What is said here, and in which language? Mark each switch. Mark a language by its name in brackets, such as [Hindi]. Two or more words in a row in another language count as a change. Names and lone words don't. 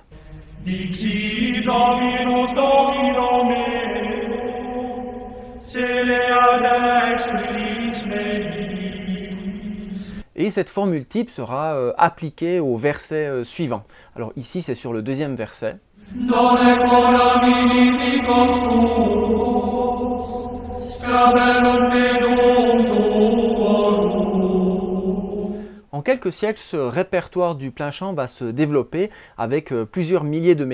[Latin] Dixit Dominus Domino meo, celea dextris meis. [French] Et cette formule type sera appliquée au verset suivant. Alors ici c'est sur le deuxième verset. En quelques siècles, ce répertoire du plain chant va se développer avec plusieurs milliers de